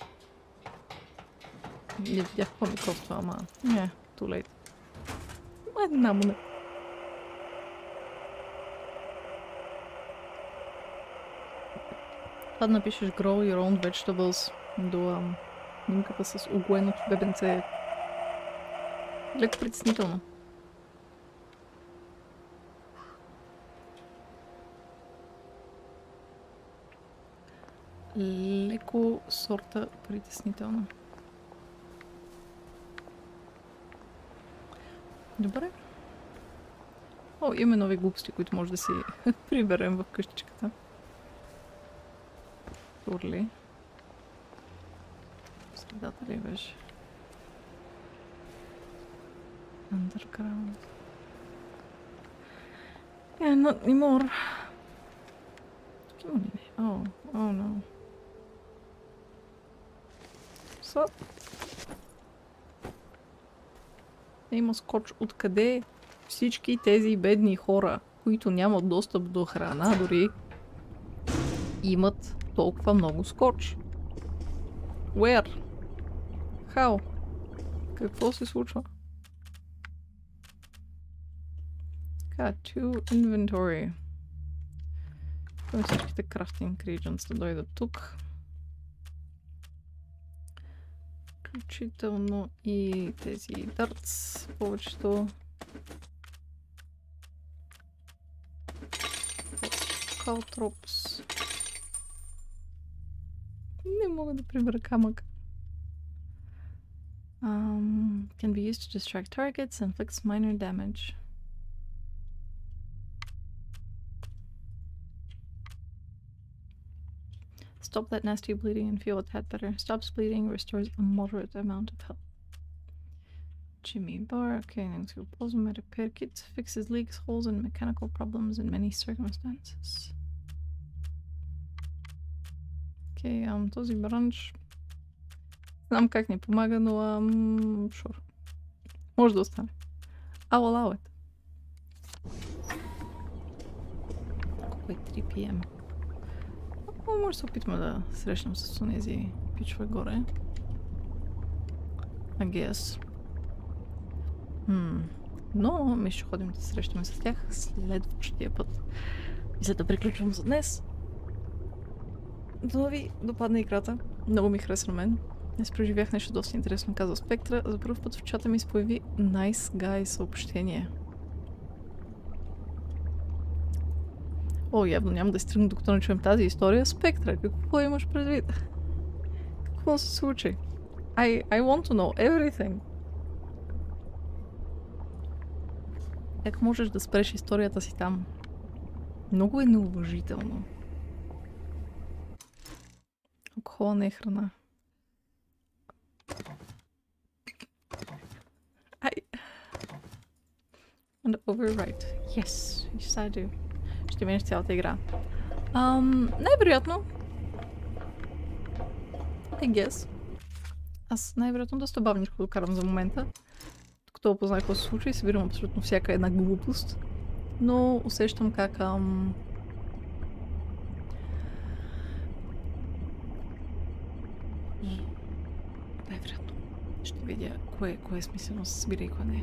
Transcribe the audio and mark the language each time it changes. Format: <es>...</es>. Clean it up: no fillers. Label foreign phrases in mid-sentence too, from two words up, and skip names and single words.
<bg>Не видях какво ми коства, ама... Не,</bg> <en>too late.</en> <bg>Една монета. Това да напишеш</bg> <en>grow your own vegetables</en> <bg>до снимката с оглоеното бебенце е леко притеснително. Леко сорта притеснително. Добре. О, имаме нови глупости, които може да си приберем в къщичката. Турли. Средата ли беше?</bg> <en>Underground. Not anymore.</en> <bg>Тук има ли не?</bg> <en>Oh, no. So.</en> <bg>Има скоч. Откъде всички тези бедни хора, които нямат достъп до храна, дори имат толкова много скоч?</bg> <en>Where? How?</en> <bg>Какво се случва? Така,</bg> <en>to inventory.</en> <bg>Всичките</bg> <en>crafting ingredients</en> <bg>да дойдат тук. Включително и тези дъртс, повечето. Калтропс. Не мога да прибера камък.</bg> <en>Can be used to distract targets and inflict minor damage. Stop that nasty bleeding and feel a tad better. Stops bleeding, restores a moderate amount of health. Jimmy Bar. Okay, next we'll pause on repair kit. Fixes leaks, holes, and mechanical problems in many circumstances.</en> <bg>Okay, този бранч. Знам как ни помага, но sure. Може да остане.</bg> <en>I'll allow it.</en> <bg>Колко е 3 PM? Може да се опитаме да срещнем с тези пичове горе.</bg> <en>I guess.</en> <bg>Но ми ще ходим да се срещаме с тях следващия път. И за да приключвам за днес. Да ви допадна играта. Много ми хареса на мен. Днес преживях нещо доста интересно, казва Спектра. За първ път в чата ми се появи</bg> <en>Nice Guy</en> <bg>съобщение. О, явно няма да изтръгна докато не чуем тази история. Спектра, какво имаш предвид? Какво се случи?</bg> <en>I want to know everything.</en> <bg>Как можеш да спреш историята си там? Много е неуважително. Алкохола не е храна.</bg> <en>And overwrite. Yes, I do.</en> <bg>Ще минеш цялата игра. Най-вероятно.</bg> <en>I guess.</en> <bg>Аз най-вероятно доста бавничко докарам за момента. Докато опознах какво се случва и събирам абсолютно всяка една глупост. Но усещам как най-вероятно ще видя кое е смислено да се събира и кое не е.</bg>